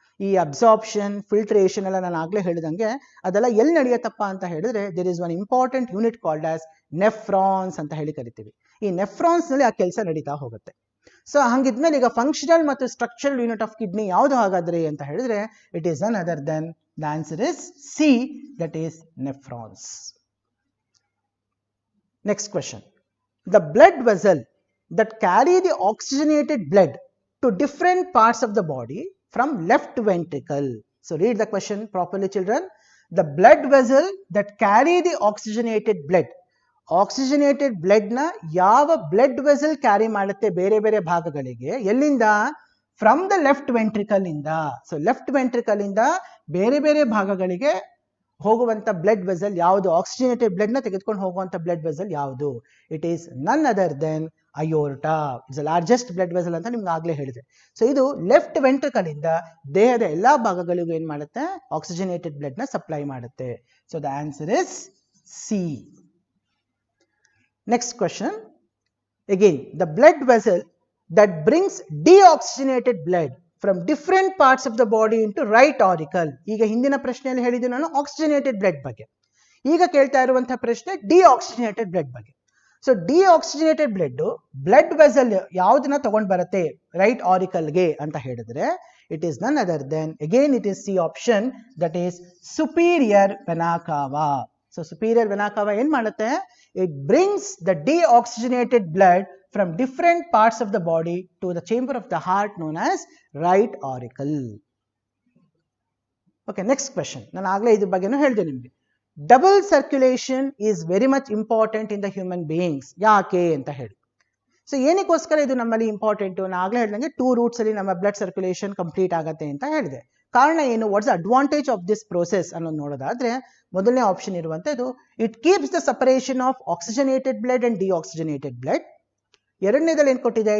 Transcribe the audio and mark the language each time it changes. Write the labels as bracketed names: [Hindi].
[Kannada] ಈ absorption filtration ಎಲ್ಲ ನಾನು ಆಗ್ಲೇ ಹೇಳಿದಂಗೆ ಅದೆಲ್ಲ ಎಲ್ಲಿ ನಡೆಯುತ್ತಪ್ಪ ಅಂತ ಹೇಳಿದ್ರೆ [English] there is one important unit called as nephrons [Kannada] ಅಂತ ಹೇಳಿ ಕರಿತೀವಿ. ಈ ನೆಫ್ರಾನ್ಸ್ ನಲ್ಲಿ ಆ ಕೆಲಸ ನಡೀತಾ ಹೋಗುತ್ತೆ. ಸೊ ಹಂಗಿದ್ಮೇಲೆ ಈಗ ಫಂಕ್ಷನಲ್ ಮತ್ತು ಸ್ಟ್ರಕ್ಚರಲ್ ಯೂನಿಟ್ ಆಫ್ ಕಿಡ್ನಿ ಯಾವುದು ಹಾಗಾದ್ರೆ ಅಂತ ಹೇಳಿದ್ರೆ [English] It is none other than the answer is C, that is nephrons. Next question. The blood vessel that carry the oxygenated blood to different parts of the body from left ventricle. So read the question properly, children. The blood vessel that carry the oxygenated blood. [Kannada] Oxygenated blood na yava blood vessel carry ಮಾಡುತ್ತೆ ಬೇರೆ ಬೇರೆ ಭಾಗಗಳಿಗೆ ಎಲ್ಲಿಂದ? [English] From the left ventricle ಇಂದ. [Kannada] So left ventricle ಇಂದ ಬೇರೆ ಬೇರೆ ಭಾಗಗಳಿಗೆ ಹೋಗುವಂತ ಬ್ಲಡ್ ವೆಸಲ್ ಯಾವುದು? ಆಕ್ಸಿಜನೇಟೆಡ್ ಬ್ಲಡ್ ನ ತೆಗೆದುಕೊಂಡು ಹೋಗುವಂತ ಬ್ಲಡ್ ವೆಸಲ್ ಯಾವುದು? [English] It is none other than aorta. It's the largest blood vessel [Kannada] ಅಂತ ನಿಮ್ಗೆ ಆಗ್ಲೇ ಹೇಳಿದೆ. ಸೊ ಇದು ಲೆಫ್ಟ್ ವೆಂಟ್ರಿಕಲ್ ಇಂದ ದೇಹದ ಎಲ್ಲಾ ಭಾಗಗಳಿಗೂ ಏನ್ ಮಾಡುತ್ತೆ? [English] Oxygenated blood ನ supply ಮಾಡುತ್ತೆ. So the answer is C. Next question. Again the blood vessel that brings deoxygenated blood from different parts of the body into right auricle. [Kannada] ಈಗ ಹಿಂದಿನ ಪ್ರಶ್ನೆಯಲ್ಲಿ ಹೇಳಿದ್ದು ನಾನು ಆಕ್ಸಿಜನೇಟೆಡ್ ಬ್ಲಡ್ ಬಗ್ಗೆ. ಈಗ ಕೇಳ್ತಾ ಇರುವಂತಹ ಪ್ರಶ್ನೆ ಡಿಆಕ್ಸಿಜನೇಟೆಡ್ ಬ್ಲಡ್ ಬಗ್ಗೆ. ಸೊ ಡಿಆಕ್ಸಿಜನೇಟೆಡ್ ಬ್ಲಡ್ ವೆಸಲ್ ಯಾವುದನ್ನ ತಗೊಂಡ್ ಬರುತ್ತೆ ರೈಟ್ ಆರಿಕಲ್ಗೆ ಅಂತ ಹೇಳಿದ್ರೆ [English] It is none other than again it is C option, that is superior vena cava. [Kannada] So superior ವೆನಾ ಕಾವಾ ಏನ್ ಮಾಡುತ್ತೆ? [English] It brings the deoxygenated blood from different parts of the body to the chamber of the heart known as right auricle. Okay, next question. [Kannada] ನಾನು ಆಗಲೇ ಇದ್ರ ಬಗ್ಗೆನೂ ಹೇಳಿದೆ ನಿಮಗೆ. [English] Double circulation is very much important in the human beings. [Kannada] ಯಾಕೆ ಅಂತ ಹೇಳಿ. So ಏನಕ್ಕೋಸ್ಕರ ಇದು ನಮ್ಮಲ್ಲಿ ಇಂಪಾರ್ಟೆಂಟ್? ನಾನು ಆಗಲೇ ಹೇಳಿದಂಗೆ 2 ರೂಟ್ಸ್ ಅಲ್ಲಿ ನಮ್ಮ ಬ್ಲಡ್ ಸರ್ಕ್ಯುಲೇಷನ್ ಕಂಪ್ಲೀಟ್ ಆಗುತ್ತೆ ಅಂತ ಹೇಳಿದೆ. ಕಾರಣ ಏನು? [English] what's advantage of this process [Kannada] ಅನ್ನೋದು ನೋಡೋದಾದ್ರೆ ಮೊದಲನೇ ಆಪ್ಷನ್ ಇರುವಂತದ್ದು [English] It keeps the separation of oxygenated blood and deoxygenated blood. [Kannada] ಎರಡನೇದಲ್ಲಿ ಏನು ಕೊಟ್ಟಿದೆ?